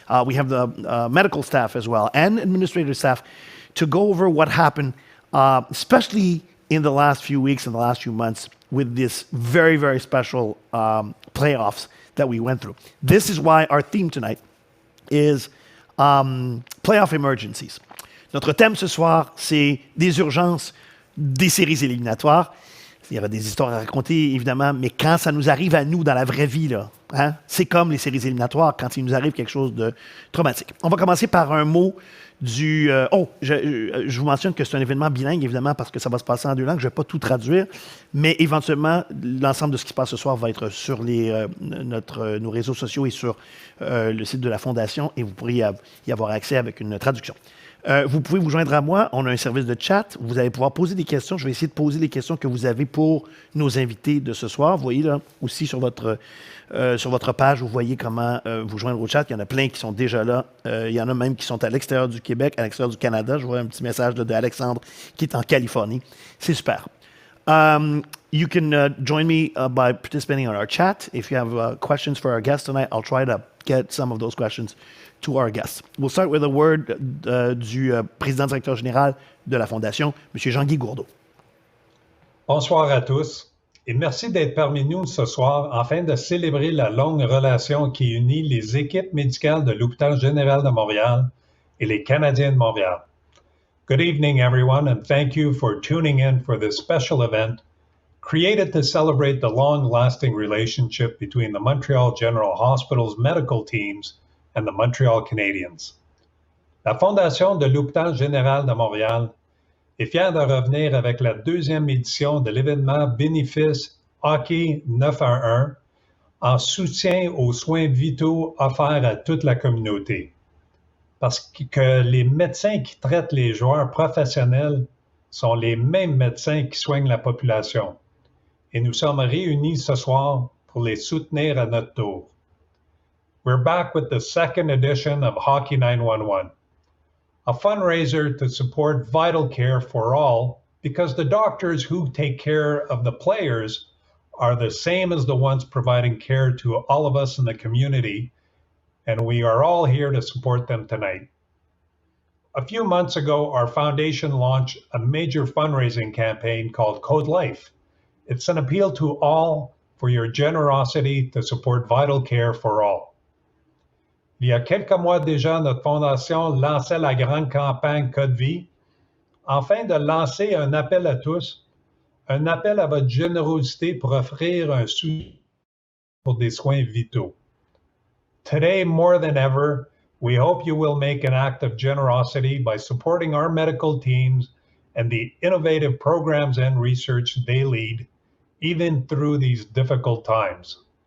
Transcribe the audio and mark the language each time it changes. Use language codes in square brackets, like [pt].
[en] We have the medical staff as well, and administrative staff, to go over what happened, especially in the last few weeks and the last few months, with this very, very special playoffs that we went through. This is why our theme tonight is playoff emergencies. [fr] Notre thème ce soir, c'est des urgences des séries éliminatoires. Il y aura des histoires à raconter, évidemment, mais quand ça nous arrive à nous dans la vraie vie, là, hein, c'est comme les séries éliminatoires quand il nous arrive quelque chose de traumatique. On va commencer par un mot du... je vous mentionne que c'est un événement bilingue, évidemment, parce que ça va se passer en deux langues. Je ne vais pas tout traduire, mais éventuellement, l'ensemble de ce qui se passe ce soir va être sur nos réseaux sociaux et sur le site de la Fondation, et vous pourrez y avoir accès avec une traduction. Vous pouvez vous joindre à moi. On a un service de chat. Vous allez pouvoir poser des questions. Je vais essayer de poser les questions que vous avez pour nos invités de ce soir. Vous voyez là aussi sur votre page, vous voyez comment vous joindre au chat. Il y en a plein qui sont déjà là. Il y en a même qui sont à l'extérieur du Québec, à l'extérieur du Canada. Je vois un petit message d'Alexandre qui est en Californie. C'est super. [en] You can join me by participating on our chat. If you have questions for our guests tonight, I'll try to get some of those questions to our guests. We'll start with a word [fr] du président-directeur général de la Fondation, M. Jean-Guy Gourdeau. Bonsoir à tous et merci d'être parmi nous ce soir afin de célébrer la longue relation qui unit les équipes médicales de l'Hôpital Général de Montréal et les Canadiens de Montréal. [en] Good evening, everyone, and thank you for tuning in for this special event created to celebrate the long-lasting relationship between the Montreal General Hospital's medical teams and the Montreal Canadiens. [fr] La Fondation de l'Hôpital Général de Montréal est fière de revenir avec la deuxième édition de l'événement bénéfice Hockey 911 en soutien aux soins vitaux offerts à toute la communauté. Parce que les médecins qui traitent les joueurs professionnels sont les mêmes médecins qui soignent la population. Et nous sommes réunis ce soir pour les soutenir à notre tour. [en] We're back with the second edition of Hockey 911, a fundraiser to support vital care for all because the doctors who take care of the players are the same as the ones providing care to all of us in the community, and we are all here to support them tonight. A few months ago, our foundation launched a major fundraising campaign called Code Life. It's an appeal to all for your generosity to support vital care for all. [fr] Il y a quelques mois déjà, notre fondation lançait la grande campagne Code Vie, afin de lancer un appel à tous, un appel à votre générosité pour offrir un soutien pour des soins vitaux. [en] Today, more than ever, we hope you will make an act of generosity by supporting our medical teams and the innovative programs and research they lead, even through these difficult times.